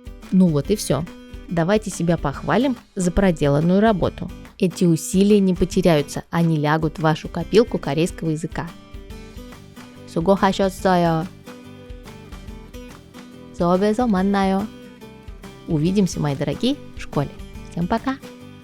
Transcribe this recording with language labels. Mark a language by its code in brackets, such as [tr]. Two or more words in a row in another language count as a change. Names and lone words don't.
[ru] Ну вот и все. Давайте себя похвалим за проделанную работу. Эти усилия не потеряются, они лягут в вашу копилку корейского языка. [ko] 수고하셨어요. 수업에서 만나요. [ru] Увидимся, мои дорогие, в школе. Всем пока!